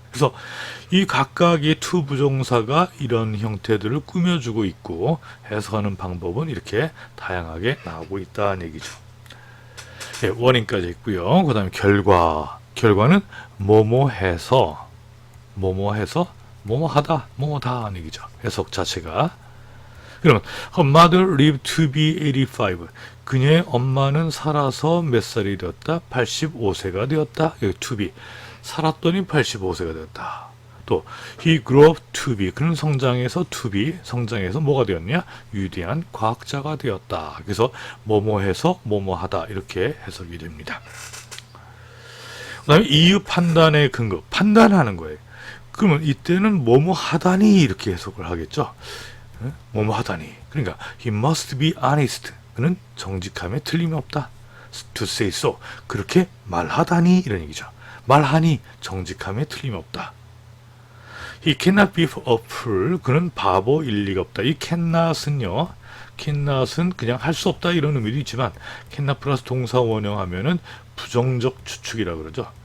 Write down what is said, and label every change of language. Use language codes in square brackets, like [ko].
[ko] 그래서 이 각각의 to 부정사가 이런 형태들을 꾸며주고 있고 해석하는 방법은 이렇게 다양하게 나오고 있다는 얘기죠. 네, 원인까지 있고요. 그 다음에 결과는 뭐뭐해서 뭐뭐하다 하는 얘기죠. 해석 자체가. 그러면 [en] her mother lived to be 85. [ko] 그녀의 엄마는 살아서 몇 살이 되었다? 85세가 되었다. 여기 to be. 살았더니 85세가 되었다. 또 [en] he grew up to be. [ko] 그는 성장해서 to be. 성장해서 뭐가 되었냐? 위대한 과학자가 되었다. 그래서 뭐뭐해서 뭐뭐하다 이렇게 해석이 됩니다. 그 다음에 이유 판단의 근거. 판단하는 거예요. 그러면 이때는 뭐뭐 하다니 이렇게 해석을 하겠죠. 뭐뭐 하다니. 그러니까 [en] he must be honest. [ko] 그는 정직함에 틀림이 없다. [en] to say so. [ko] 그렇게 말하다니 이런 얘기죠. 말하니 정직함에 틀림이 없다. [en] he cannot be a fool. [ko] 그는 바보일 리가 없다. 이 [en] cannot은요. [ko] cannot은 그냥 할 수 없다 이런 의미도 있지만 cannot 플러스 동사 원형하면은 부정적 추측이라고 그러죠.